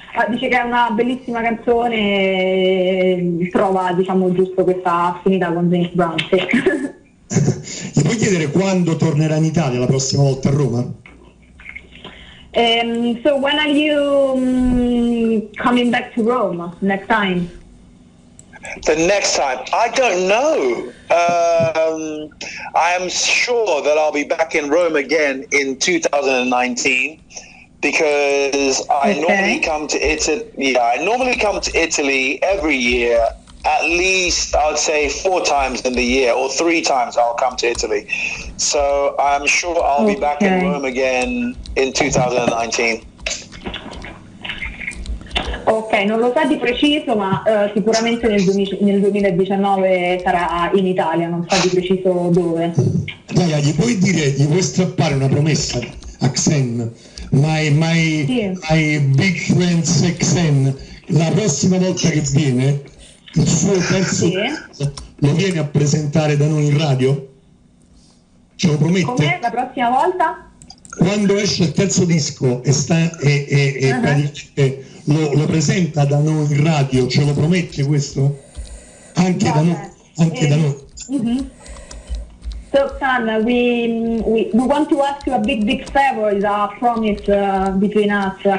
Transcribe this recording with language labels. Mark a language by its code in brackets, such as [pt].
[it] Dice che è una bellissima canzone e trova, giusto questa affinità con James Brown. Sì. Ti puoi chiedere quando tornerà in Italia la prossima volta a Roma? [en] So when are you coming back to Rome next time? The next time, I don't know. I am sure that I'll be back in Rome again in 2019. Because I normally come to Italy. Yeah, I normally come to Italy every year. At least I would say 4 times in the year, or 3 times I'll come to Italy. So I'm sure I'll be back in Rome again in 2019. [it] Ok, non lo sa di preciso, ma sicuramente nel 2019 sarà in Italia, non sa di preciso dove. Gaia, gli puoi strappare una promessa a Xen? [en] My big friend Xen, [it] la prossima volta che viene, il suo terzo lo viene a presentare da noi in radio? Ce lo promette? Come la prossima volta? Quando esce il terzo disco e praticamente lo presenta da noi in radio, ce lo promette questo? Anche da noi? Anche da noi? Mm-hmm. [en] So, San, we want to ask you a big favor, is a promise between us.